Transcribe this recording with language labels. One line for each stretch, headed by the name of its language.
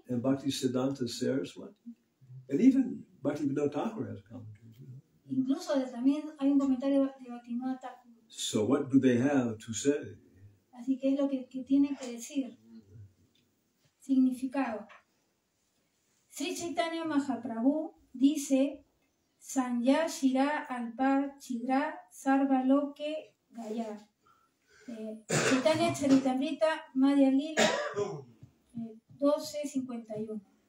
English: and Bhaktisiddhanta Saraswati, and even Bhaktivinoda Thakur has commentaries.
Spanish: incluso también hay un comentario de Bhaktivinoda Thakur.
English: So what do they have to say?
Spanish: Así que es lo que tiene que decir. Significado. Sri Chaitanya Mahaprabhu dice,
Bangla: Sanya Shira Alpar Chidra Sarva Loke Gaya.
Spanish: Chaitanya Charitamrita Madhya Lila 12:51.